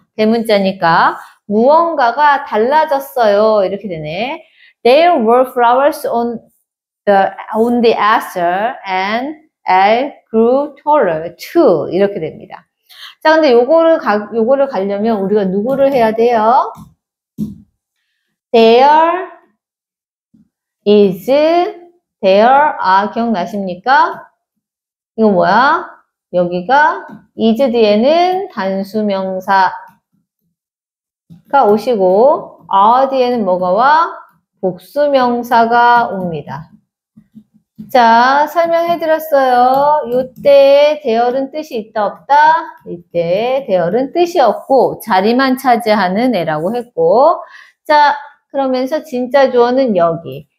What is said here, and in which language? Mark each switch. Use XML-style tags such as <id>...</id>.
<ko>대문자니까 무언가가 달라졌어요. 이렇게 되네.</ko> <en>There were flowers on the aster and Elle grew taller too.</en> <ko>이렇게 됩니다. 자, 근데 요거를 가려면 우리가 누구를 해야 돼요?</ko> <en>There is, there are 기억나십니까?</en> <ko>이거 뭐야? 여기가 is 뒤에는 단수명사가 오시고 are 뒤에는 뭐가 와? 복수명사가 옵니다. 자, 설명해드렸어요. 이때 대열은 뜻이 있다 없다? 이때 대열은 뜻이 없고 자리만 차지하는 애라고 했고 자, 그러면서 진짜 주어는 여기.</ko>